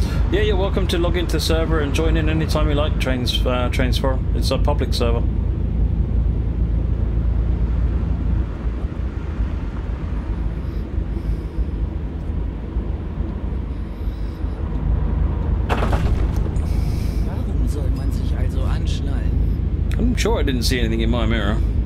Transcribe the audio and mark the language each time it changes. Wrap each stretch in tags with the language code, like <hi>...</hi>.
<en>Yeah, you're welcome to log into the server and join in anytime you like, Trains Forum. It's a public server.</en> <de>Warum soll man sich also anschnallen?</de> <en>I'm sure I didn't see anything in my mirror.</en>